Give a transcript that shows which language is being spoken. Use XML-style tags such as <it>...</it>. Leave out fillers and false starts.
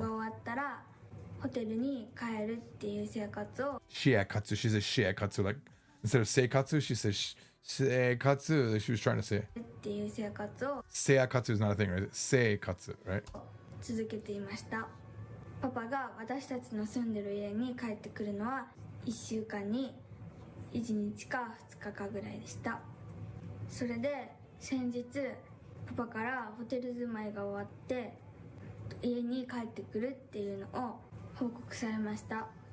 <ja>終わったらホテルに帰るっていう生活を。</ja> <en>Shiakatsu, she says shiakatsu, like instead of seikatsu, she says seikatsu. She was trying to say</en> <ja>っていう生活を</ja> <en>seikatsu is not a thing, right? Seikatsu, right?</en> <ja>続けていました。パパが私たちの住んでる家に帰ってくるのは1週間に1日か2日かぐらいでした。それで先日パパからホテル住まいが終わって家に帰ってくるっていうのを報告されました。</ja>